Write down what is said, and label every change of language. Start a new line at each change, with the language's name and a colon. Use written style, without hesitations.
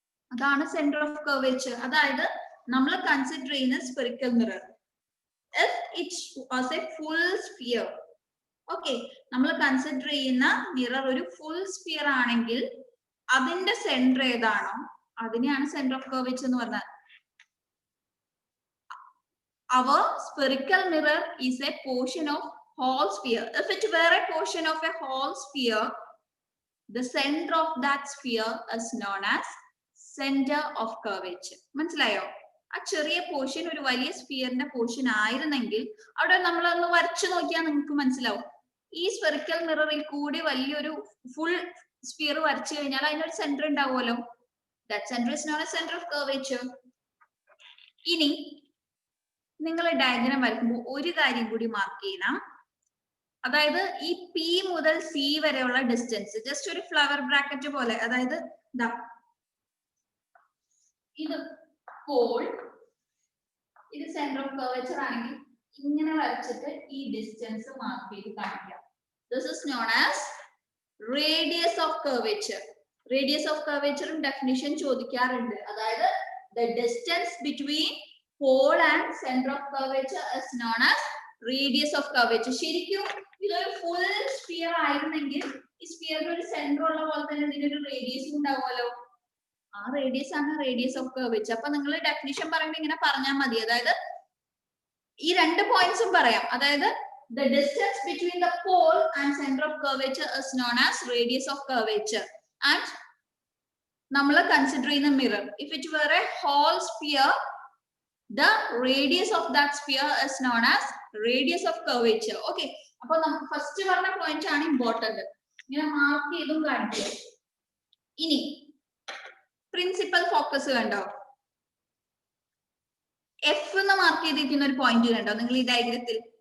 Malayalam: അതാണ് centre of curvature. അതായത് നമ്മൾ കൺസിഡർ ചെയ്യുന്ന spherical mirror,
English: if it was a full sphere,
Malayalam: okay, നമ്മൾ കൺസിഡർ ചെയ്യുന്ന മിറർ ഒരു ഫുൾ സ്ഫിയർ ആണെങ്കിൽ അതിന്റെ സെന്റർ ഏതാണോ അതിനെയാണ് സെന്റർ ഓഫ് കർവേച്ചർ എന്ന് പറഞ്ഞത്.
English: Our spherical mirror is a portion of whole sphere. If it were a portion of a whole sphere, the center of that sphere is known as center of curvature.
Malayalam: മനസ്സിലായോ? ആ ചെറിയ portion ഒരു വലിയ സ്ഫിയറിന്റെ portion ആയിരുന്നെങ്കിൽ അവിടെ നമ്മളൊന്ന് വരച്ചു നോക്കിയാൽ നിങ്ങൾക്ക് മനസ്സിലാവും. ഈ സ്പെറിക്കൽ മിററിൽ കൂടി വലിയൊരു ഫുൾ സ്ഫിയർ വരച്ചു കഴിഞ്ഞാൽ അതിനൊരു സെന്റർ ഉണ്ടാവുമല്ലോ.
English: That center is known as center of curvature.
Malayalam: ഇനി നിങ്ങൾ ഡയഗ്രാം വരയ്ക്കുമ്പോൾ ഒരു കാര്യം കൂടി മാർക്ക് ചെയ്യണം. അതായത് ഈ പി മുതൽ സി വരെയുള്ള ഡിസ്റ്റൻസ് ജസ്റ്റ് ഒരു ഫ്ലവർ ബ്രാക്കറ്റ് പോലെ, അതായത് ഇത് പോൾ, ഇത് സെന്റർ ഓഫ് കർവേച്ചർ ആണെങ്കിൽ ഇങ്ങനെ വരച്ചിട്ട് ഈ ഡിസ്റ്റൻസ് മാർക്ക് ചെയ്ത് കാണിക്കാം.
English: This is known as radius of curvature. Radius of curvature
Malayalam: definition ചോദിക്കാറുണ്ട്. അതായത്
English: the distance between pole and center of curvature is known as radius of curvature.
Malayalam: ശരിക്കും ഇതൊരു ഫുൾ സ്ഫിയർ ആയിരുന്നെങ്കിൽ ഈ സ്ഫിയറിന് ഒരു സെന്റർ ഉള്ള പോലെ തന്നെ ഇതിനൊരു റേഡിയസ് ഉണ്ടാവുമല്ലോ. ആ റേഡിയസ് ആണ് റേഡിയസ് ഓഫ് കർവേച്ചർ. അപ്പൊ നിങ്ങൾ ഡെഫിനിഷൻ പറയുമ്പോൾ ഇങ്ങനെ പറഞ്ഞാൽ മതി. അതായത് ഈ 2 പോയിന്റ്സും പറയാം.
English: അതായത് the distance between the pole and center of curvature is known as radius of curvature. And
Malayalam: നമ്മൾ കൺസിഡർ ചെയ്യുന്ന mirror,
English: if it were a whole sphere, the radius of that sphere is known as radius of curvature.
Malayalam: Okay, അപ്പൊ നമുക്ക് first പറഞ്ഞ point ആണ് important. ഇങ്ങനെ mark ചെയ്തും കാണിക്കുക. ഇനി പ്രിൻസിപ്പൽ ഫോക്കസ് കണ്ടോ? എഫ് എന്ന് മാർക്ക് ചെയ്തിരിക്കുന്ന ഒരു പോയിന്റ് കണ്ടോ നിങ്ങൾ ഈ ഡയഗ്രത്തിൽ?